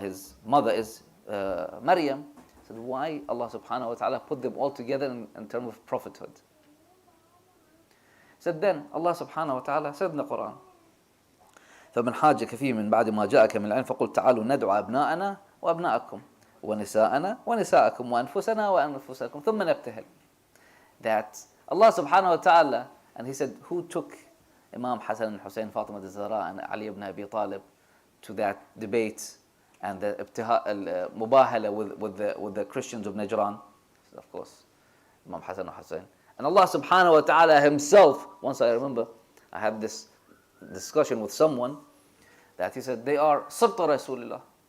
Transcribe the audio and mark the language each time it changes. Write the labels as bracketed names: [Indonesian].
[English] His mother is Maryam. Said, why Allah subhanahu wa ta'ala put them all together in terms of prophethood? Said then Allah subhanahu wa ta'ala said in the Quran, [Arabic] فَمَنْ حَاجَكَ فِيهِ مِنْ بَعْدِ مَا جَاءَكَ مِنْ الْعِلْمِ فَقُلْ تَعَالُوا نَدْعُ أَبْنَاءَنَا وَأَبْنَاءَكُمْ وَنِسَاءَنَا وَنِسَاءَكُمْ وَأَنفُسَنَا وَأَنفُسَكُمْ ثُمَّ نَبْتَهِلْ. [English] That Allah subhanahu wa ta'ala, and he said, who took Imam Hassan and Hussein, Fatima Zahra and Ali ibn Abi Talib to that debate and the mubahala with the Christians of Najran? Of course, Imam Hassan and Hussein. And Allah subhanahu wa ta'ala himself, once I remember, I had this discussion with someone, that he said, they are Sibta Rasulullah.